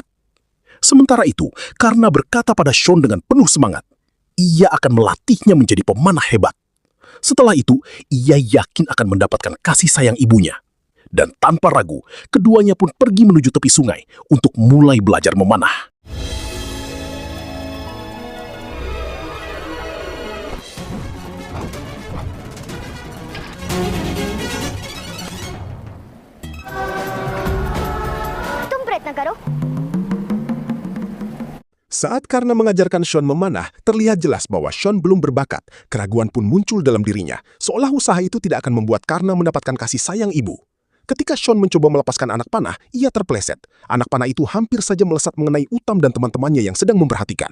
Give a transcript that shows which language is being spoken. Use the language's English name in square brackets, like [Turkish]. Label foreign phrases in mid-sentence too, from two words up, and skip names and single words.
[Indonesian] Sementara itu, Karna berkata pada Sean dengan penuh semangat, ia akan melatihnya menjadi pemanah hebat. Setelah itu, ia yakin akan mendapatkan kasih sayang ibunya. Dan tanpa ragu, keduanya pun pergi menuju tepi sungai untuk mulai belajar memanah. [Hindi] तुम प्रयत्न करो। [Indonesian] Saat Karna mengajarkan Sean memanah, terlihat jelas bahwa Sean belum berbakat. Keraguan pun muncul dalam dirinya, seolah usaha itu tidak akan membuat Karna mendapatkan kasih sayang ibu. Ketika Sean mencoba melepaskan anak panah, ia terpeleset. Anak panah itu hampir saja melesat mengenai Uttam dan teman-temannya yang sedang memperhatikan.